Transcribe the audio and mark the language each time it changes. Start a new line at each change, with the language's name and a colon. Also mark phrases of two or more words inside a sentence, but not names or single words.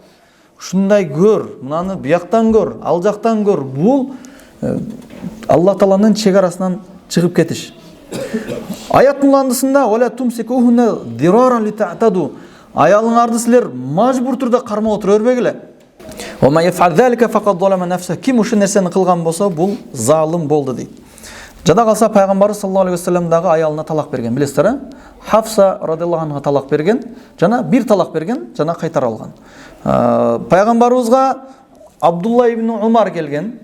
Kyrgyz: Ушундай көр, мынаны бияктан көр, ал жактан көр. Бул Алла Тааланын чегарасынан чыгып кетиш. Аяттын уландысында
Arabic: ولا تمسكوهن ضرارا لتعتدوا.
Kyrgyz: Аялыңарды силер мажбур түрдө кармап отура бербегиле.
Arabic: وما يفعل ذلك فقد ظلم نفسه.
Kyrgyz: Ким ушул нерсени кылган болсо, бул залым болду дейт. Жада калса пайгамбарыбыз
Arabic: صلى الله عليه وسلم
Kyrgyz: дагы аялына талак берген, билесиздер, Хафса
Arabic: رضي الله عنها
Kyrgyz: талак берген, жана бир талак берген, жана кайтара алган. Пайгамбарыбызга Абдулла ибн Умар келген.